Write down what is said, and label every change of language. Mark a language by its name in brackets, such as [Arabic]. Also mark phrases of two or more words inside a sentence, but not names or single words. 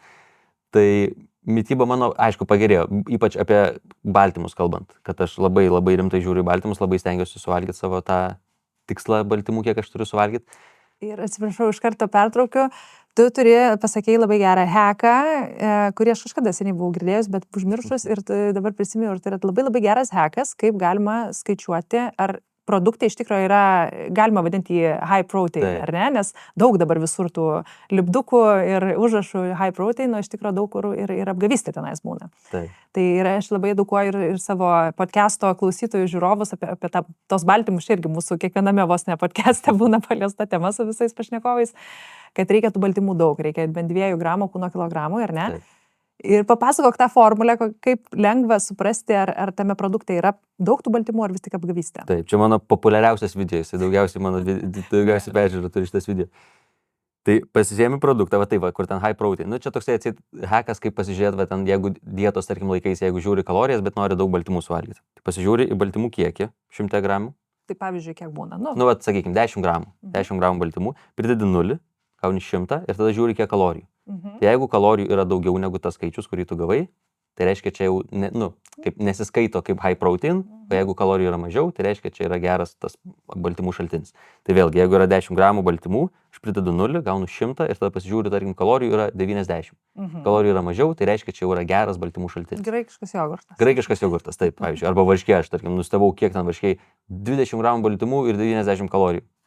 [Lithuanian] Tai mytyba mano, aišku, pagerėjo, ypač apie baltymus kalbant, kad aš labai rimtai žiūriu į baltymus, labai stengiuosi suvalgyti savo tą tikslą baltymų, kiek aš turiu suvalgyti. Ir atsiprašau, iš karto pertraukiu, tu pasakėjai labai gerą hacką, kurį aš kažkada seniai buvau girdėjus, bet užmiršus ir dabar prisimenu, ir tai yra labai geras hackas, kaip galima skaičiuoti, ar produktai iš tikrųjų yra, galima vadinti jį [English] high protein, [Lithuanian] ar ne? Nes daug dabar visur tų lipdukų ir užrašų [English] high protein, [Lithuanian] o iš tikrųjų daug kur ir apgavystė tenais būna. Tai yra, aš labai edukuoju ir savo podcast'o klausytojų žiūrovus apie tos baltymus, irgi mūsų kiekviename vos ne podcast'e būna paliesta tema su visais pašnekovais, kad reikia tų baltymų daug, reikia bent 2 gramų kūno kilogramų, ar ne? Ir papasakok tą formulę, kaip lengva suprasti, ar tame produkte yra daug tų baltymų, ar vis tik apgavystė. Taip, čia mano populiariausias video, jis daugiausiai peržiūrų turi šitas video. Tai pasisėmi produktą, kur ten [English] high protein. [Lithuanian] Nu, čia toksai hackas, kaip pasižiūrėti, ten, jeigu dietos, tarkim, laikais, jeigu žiūri kalorijas, bet nori daug baltymų suvalgyti. Tai pasižiūri į baltymų kiekį, 100 gramų. Tai pavyzdžiui, kiek būna? Sakykime, 10 gramų. 10 gramų baltymų, pridedi 0, gauni 100 ir tada žiūri, kiek kalorijų. Tai jeigu kalorijų yra daugiau negu tas skaičius, kurį tu gavai, tai reiškia, čia jau nesiskaito kaip [English] high protein, [Lithuanian] o jeigu kalorijų yra mažiau, tai reiškia, čia yra geras tas baltymų šaltinis. Tai vėlgi, jeigu yra 10 gramų baltymų, aš pridedu 0, gaunu 100 ir tada pasižiūriu, tarkim, kalorijų yra 90. Kalorijų yra mažiau, tai reiškia, čia jau yra geras baltymų šaltinis. Graikiškas jogurtas. Graikiškas jogurtas, taip, pavyzdžiui. Arba varškė, aš, tarkim, nustebau, kiek ten varškė, 20 gramų baltymų ir 90 kalorijų.